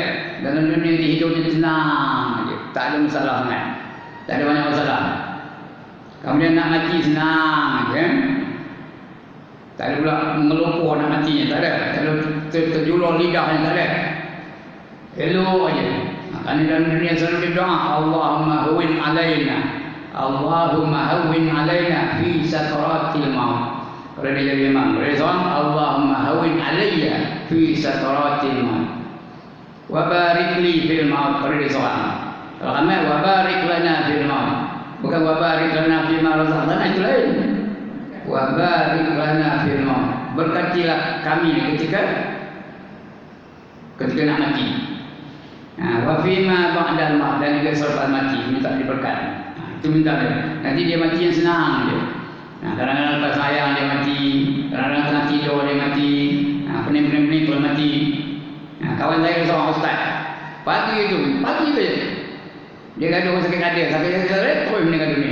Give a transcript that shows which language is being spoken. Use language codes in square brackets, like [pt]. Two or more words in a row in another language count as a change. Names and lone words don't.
[ms] Dalam dunia hidupnya tenang je, tak ada masalah sangat, tak ada banyak masalah. Kemudian nak mati senang je, tak ada pula mengelumpur nak matinya, tak ada. Tak ada terjulur lidahnya, tak ada. Elok aja. Kerana dalam dunia selalu berdoa, [ar] اللهم هون علينا اللهم هون علينا في سكرات الموت. [ms] Kalau dia jadi imam, dia soal [ar] اللهم هون علي في سكرات الموت. وبارك لي في الموت. [ms] Kalau dia soal, kalau kami [ar] وبارك لنا في الموت, bukan وبارك لنا فيما رزقتنا, [ms] itu lain. [ar] وبارك لنا في الموت. [ms] Berkatilah kami ketika nak mati. [ar] وفيما بعد الموت, [ms] dan juga selepas mati minta diberkat. Itu minta dia. Nanti dia mati yang senang je. Kadang-kadang lepas sayang dia mati, kadang-kadang tengah tidur dia mati, pening-pening pun mati. Kawan saya seorang ustaz, pagi tu je dia gaduh sakit hati, terus meninggal dunia.